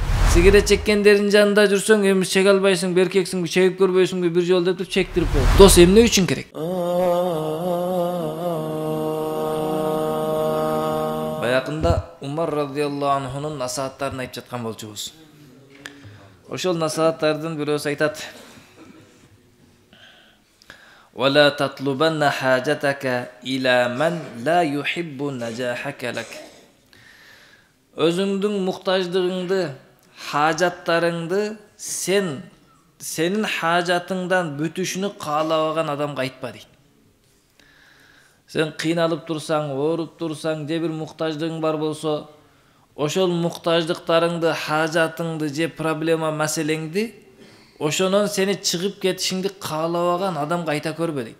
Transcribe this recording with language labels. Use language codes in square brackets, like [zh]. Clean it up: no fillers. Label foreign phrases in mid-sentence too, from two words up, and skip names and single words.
[ky] Сигарет чеккендердин жанында жүрсөң, эми чеге албайсыңбы, эркексиңби, чегип көрбөйсүңбү бир жолу деп чектирип коет. Дос эмне үчүн керек? Баягында Умар [ar] رضي الله عنه [ky] насааттарын айтып жаткан болчубуз. Ошол насааттардын бирөөсү айтат: [ar] ولا تطلبن حاجتك إلى من لا يحب نجاحك لك. [ky] Өзүңдүн муктаждыгыңды, хажаттарыңды сенин хажатыңдан бүтүшүнү каалабаган адамга айтпа дейт. Сен кыйналып турсаң, ооруп турсаң, же бир муктаждыгың бар болсо, ошол муктаждыктарыңды, хажатыңды же проблема маселеңди ошонон сени чыгып кетишиңди каалабаган адамга айта көрбө дейт.